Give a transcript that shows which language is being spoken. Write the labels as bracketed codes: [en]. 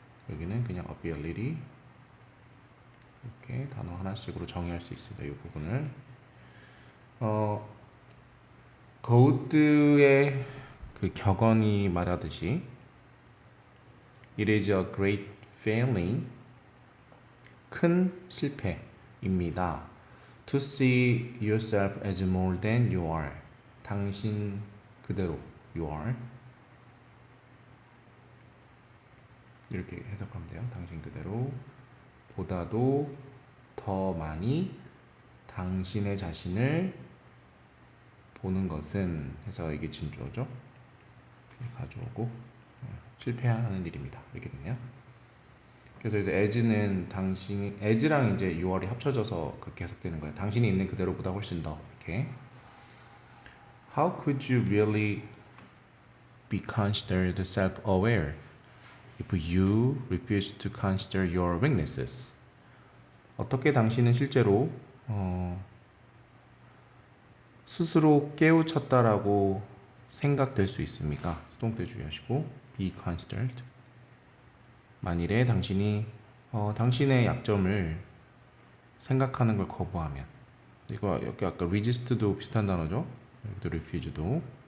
[ko] 여기는 그냥 ability. 이렇게 단어 하나씩으로 정의할 수 있습니다. 이 부분을. 거우드의 그 격언이 말하듯이 [en] It is a great failing, [ko] 큰 실패입니다. [en] To see yourself as more than you are, [ko] 당신 그대로 [en] you are, [ko] 이렇게 해석하면 돼요. 당신 그대로 보다도 더 많이 당신의 자신을 보는 것은, 해서 이게 진주어죠. 가져오고 실패하는 일입니다. 이렇게 되네요. 그래서 이제 as는 당신이, as랑 이제 youRe이 합쳐져서 그렇게 해석되는 거예요. 당신이 있는 그대로보다 훨씬 더, 이렇게. [en] How could you really be considered self-aware if you refuse to consider your weaknesses? [ko] 어떻게 당신은 실제로 스스로 깨우쳤다라고 생각될 수 있습니까? 수동태 주의하시고 [en] be considered. [ko] 만일에 당신이 당신의 약점을 생각하는 걸 거부하면, 이거 여기 아까 resist도 비슷한 단어죠. 여기도 refuse도.